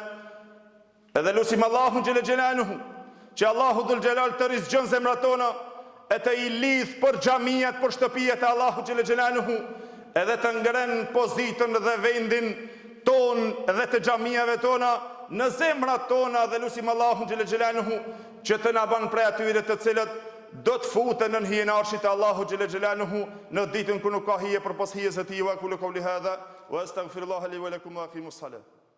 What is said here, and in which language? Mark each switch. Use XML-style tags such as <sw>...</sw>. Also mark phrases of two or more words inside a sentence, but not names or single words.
<sq>Edhe lutim Allahun</sq> <ar>جل جلاله</ar> <sq>që Allahu</sq> <ar>ذو الجلال</ar> <sq>të rizgjon zemrat tona e të i lidh për xhamiat, për shtëpiat e Allahu</sq> <ar>جل جلاله,</ar> <sq>edhe të ngren pozitën dhe vendin ton dhe të xhamiave tona në zemrat tona, dhe lutim Allahun</sq> <ar>جل جلاله</ar> <sq>që të na bën prej atyre të cilët do të futen në hijen e arshit të Allahu xhele xhelaluhu në ditën kur nuk ka hije përpos hijes së tij.</sq> <ar>وأقول قولي هذا وأستغفر الله لي ولكم وأقيموا الصلاة.</ar>